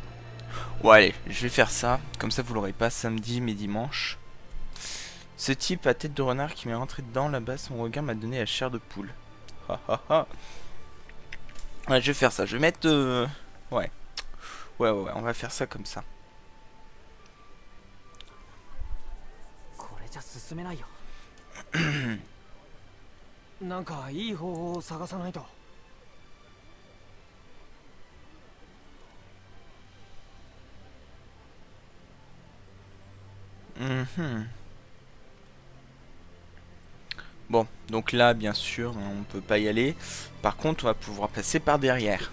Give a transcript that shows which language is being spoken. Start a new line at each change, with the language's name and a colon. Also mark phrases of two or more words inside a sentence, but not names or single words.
French: Ouais, allez, je vais faire ça. Comme ça vous l'aurez pas samedi mais dimanche. Ce type à tête de renard qui m'est rentré dedans là-bas, son regard m'a donné la chair de poule. Ouais, je vais faire ça. Je vais mettre... Ouais, on va faire ça comme ça.
Japanese: これじゃ進めないよ。なんかいい方法を探さないと。
French: Bon, donc là, bien sûr, on peut pas y aller. Par contre, on va pouvoir passer par derrière.